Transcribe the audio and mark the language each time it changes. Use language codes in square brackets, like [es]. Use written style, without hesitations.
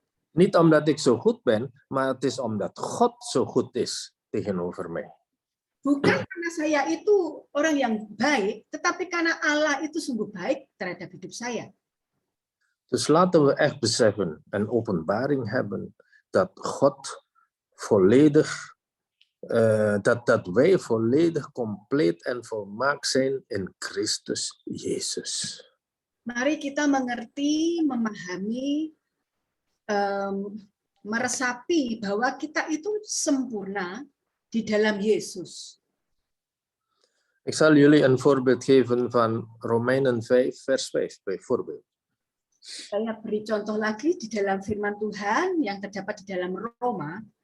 [nl] Niet omdat ik zo goed ben, maar het is omdat God zo goed is tegenover mij. [id] Bukan karena saya itu orang yang baik, tetapi karena Allah itu sungguh baik terhadap hidup saya. [nl] Dus laten we echt beseffen en openbaring hebben dat God volledig, dat wij volledig compleet en volmaakt zijn in Christus Jezus. [id] Mari kita mengerti, memahami, meresapi bahwa kita itu sempurna di dalam Yesus. [nl] Ik zal jullie een voorbeeld geven van Romeinen 5 vers 5 bijvoorbeeld. [id] Saya beri contoh lagi di dalam firman Tuhan yang terdapat di dalam Roma.